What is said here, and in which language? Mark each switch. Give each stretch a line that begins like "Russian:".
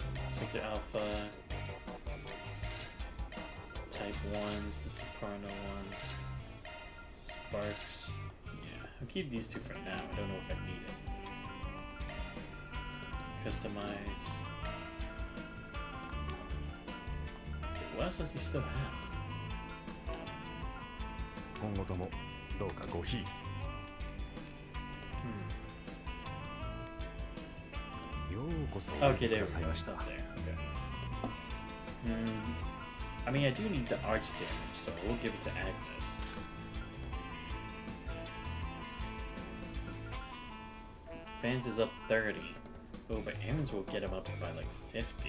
English: Sector Alpha, Type 1s, the Soprano ones, Sparks. Yeah, I'll keep these two for now. I don't know if I need it. Customize. What else does he still have?
Japanese: 今後ともどうかごひいき。
English: Okay, there we go. There, okay. I mean, I do need the arch damage, so we'll give it to Agnes. Vans is up 30. Oh, but Aaron's will get him up by like 50.